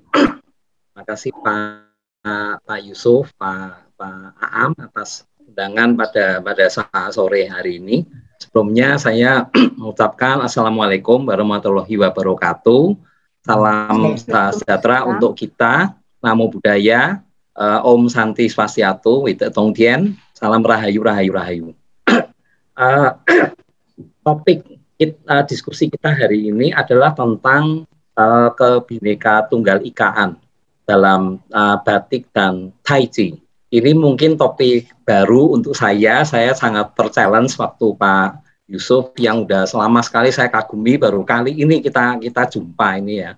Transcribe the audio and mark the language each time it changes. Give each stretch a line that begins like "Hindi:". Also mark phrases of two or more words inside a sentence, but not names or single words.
Indonesian: Terima kasih Pak Yusuf, Pak Aam atas undangan pada saat sore hari ini. Sebelumnya saya mengucapkan
Arabic: السلام عليكم ورحمة الله وبركاته.
Indonesian: Salam sejahtera untuk kita,
Pali: Namo Buddhaya,
Balinese: Om Santi Swastiastu, Wite Tong Tien,
Indonesian: salam rahayu, rahayu, rahayu. Topik diskusi kita hari ini adalah tentang Kebhinneka Tunggal Ikaan dalam batik dan Taiji. Ini mungkin topik baru untuk saya sangat ter-challenge waktu Pak Yusuf yang udah selama sekali saya kagumi, baru kali ini kita jumpa ini ya.